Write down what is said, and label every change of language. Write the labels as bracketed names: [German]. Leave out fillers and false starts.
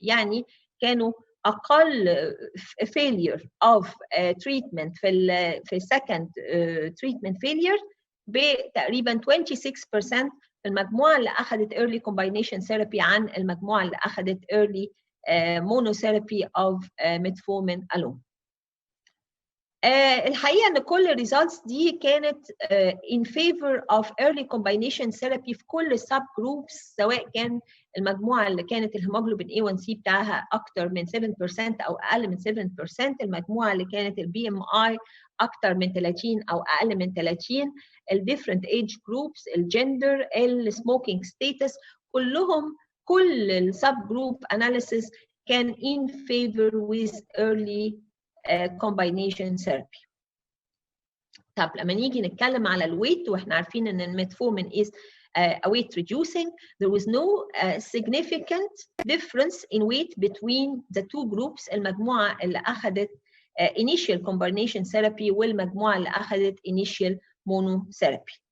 [Arabic] يعني كانوا أقل [English] failure of treatment في second treatment failure [Arabic] بتقريبا 26% في المجموعة اللي أخذت [English] early combination therapy [Arabic] عن المجموعة اللي أخذت [English] early monotherapy of metformin alone. [Arabic] الحقيقه ان كل الريزلتس دي كانت [English] in favor of early combination therapy [Arabic] في كل sub groups، سواء كان المجموعه اللي كانت الهيموجلوبين A1C بتاعها اكتر من 7% او اقل من 7%، المجموعه اللي كانت البي ام اي اكتر من 30 او اقل من 30، [English] الديفرنت age groups, الجندر، السموكينج ستاتس، كل السب جروب اناليسيس كان in favor with early combination therapy. [Arabic] طب لما نيجي نتكلم على الويت، واحنا عارفين ان الميتفورمين [English] is weight reducing, there was no significant difference in weight between the two groups، [Arabic] المجموعة اللي أخذت [English] initial combination therapy [Arabic] والمجموعة اللي أخذت [English] initial monotherapy.